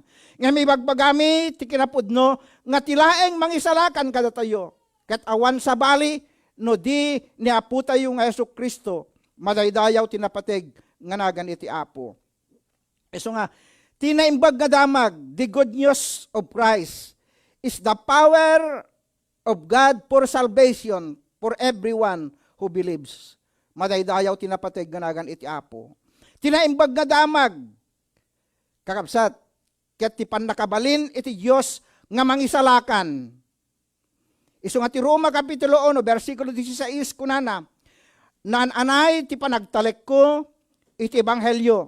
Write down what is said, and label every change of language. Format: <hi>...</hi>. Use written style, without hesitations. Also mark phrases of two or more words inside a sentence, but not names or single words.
<ilo>Nga may bagbagami ti kinapudno nga ti laeng mangisalakan kada tayo. Ket awan sa bali no di ni Apo tayo nga Kristo. Madaydayaw tinapateg nga nagan iti Apo. Isu nga tinaimbag nga damag,</ilo> <en>the good news of Christ is the power of God for salvation for everyone who believes.</en> <ilo>Madaydayaw tinapateg ganagan iti Apo. Tinaimbag nga damag, kakabsat, ket ti pannakabalin iti Dios nga mangisalakan. Isu nga ti Roma kapitulo 1 bersikulo 16 kunana, naan-anay ti panagtalek ko iti ebanghelyo.</ilo>